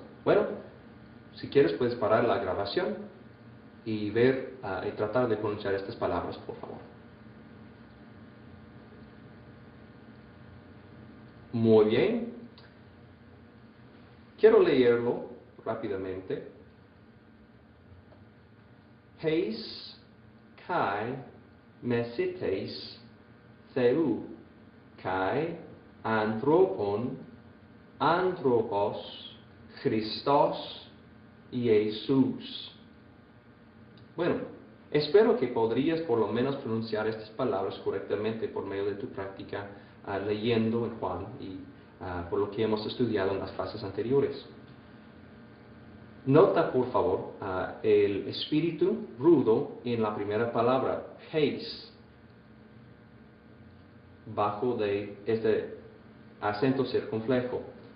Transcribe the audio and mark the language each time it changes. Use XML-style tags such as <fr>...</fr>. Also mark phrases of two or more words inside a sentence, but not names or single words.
<es>Bueno, si quieres puedes parar la grabación y ver y tratar de pronunciar estas palabras, por favor. Muy bien. Quiero leerlo rápidamente.</es> <el>Εἷς καὶ μεσίτης θεοῦ καὶ ἀνθρώπων ἄνθρωπος Χριστὸς Ἰησοῦς.</el> <es>Bueno, espero que podrías por lo menos pronunciar estas palabras correctamente por medio de tu práctica leyendo en Juan y por lo que hemos estudiado en las clases anteriores. Nota por favor el espíritu rudo en la primera palabra, heis, bajo de este acento circunflejo.</es>